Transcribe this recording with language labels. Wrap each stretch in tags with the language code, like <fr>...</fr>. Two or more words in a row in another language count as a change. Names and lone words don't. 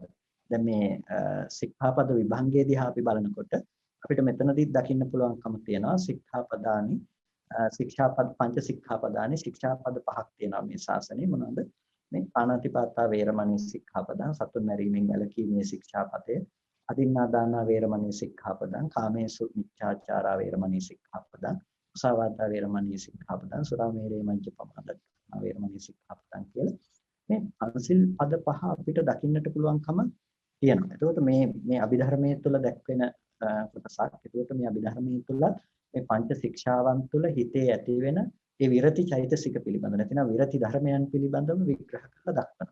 <si>දැන් මේ සික්ඛාපද විභංගයේදී අපි බලනකොට අපිට මෙතනදී දකින්න පුළුවන්කම තියෙනවා සික්ඛාපදානි ශික්ෂාපද පංච ශික්ෂාපදානි ශික්ෂාපද පහක් තියෙනවා මේ ශාසනයේ. මොනවාද? මේ</si> <pi>පාණාතිපාතා වේරමණී ශික්ෂාපදං,</pi> <si>සතුන් මැරීමෙන් වැළකීමේ ශික්ෂාපදය,</si> <pi>අදින්නාදානා වේරමණී ශික්ෂාපදං, කාමේසු මිච්ඡාචාරා වේරමණී ශික්ෂාපදං, මුසාවාදා වේරමණී ශික්ෂාපදං, සුරාමේරේ මඤ්ඤපමාදත්තා වේරමණී ශික්ෂාපදං</pi> <si>කියලා මේ පංචශීල පද පහ අපිට දකින්නට පුළුවන්කම තියෙනවා. එතකොට මේ අභිධර්මයේ තුල දැක්වෙන කොටසක්. එතකොට මේ අභිධර්මයේ තුල මේ පංච ශික්ෂාවන් තුල හිතේ ඇති වෙන ඒ විරති චෛතසික පිළිබඳ නැතිනම් විරති ධර්මයන් පිළිබඳව විග්‍රහ කරලා දක්වනවා.</si>